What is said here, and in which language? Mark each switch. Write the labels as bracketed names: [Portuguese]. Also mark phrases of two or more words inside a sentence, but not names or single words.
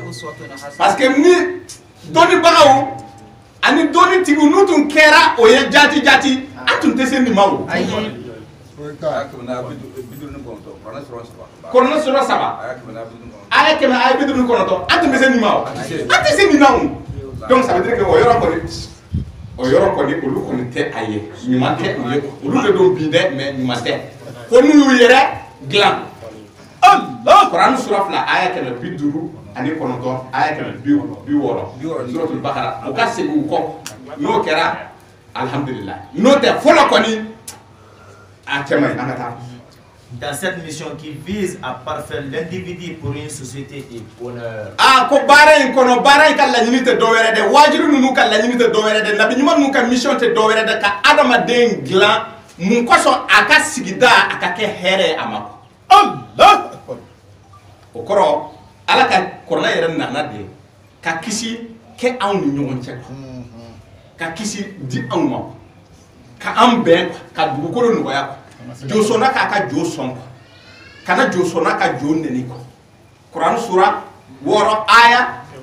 [French] parce que [Bambara] ni dɔnnibagaw ani dɔnnitigiw n'u tun kɛra o ye jati an tun tɛ se nin ma o. Kɔrɔnɛ sura 3 aya 59 an tun bɛ se nin ma o an tɛ se nin na o. [French] Donc ça veut dire que [Bambara] o yɔrɔ kɔni olu kɔni tɛ a ye ɲuman tɛ u ye olu de don bi dɛ mais ɲuman tɛ fo n'u y'u yɛrɛ dilan. Qur'an sura 2 aya 159 aya 160 suratul Baqara o ka segin u kɔ n'o kɛra alhamdulillah n'o tɛ fɔlɔ kɔni a cɛ man ɲi an ka taa. [French] Dans cette mission qui vise à parfaire l'individu pour une société et bonheur. [Bambara] Ko baara in kɔnɔ baara in ka laɲini tɛ dɔwɛrɛ dɛ wajibi ninnu ka laɲini tɛ dɔwɛrɛ dɛ nabi ɲuman ninnu ka mission tɛ dɔwɛrɛ dɛ ka adamaden dilan mun kosɔn a ka sigida a ka kɛ hɛrɛ ye a ma. O kɔrɔ ala ka kɔrɔla yɛrɛ nana de ka kisi kɛ anw ni ɲɔgɔn cɛ ka kisi di anw ma ka an bɛn ka dugukolo nɔgɔya jo sɔnna k'a ka jo sɔn kana jo sɔnna ka jo neni kɔ Qur'an sura 6 aya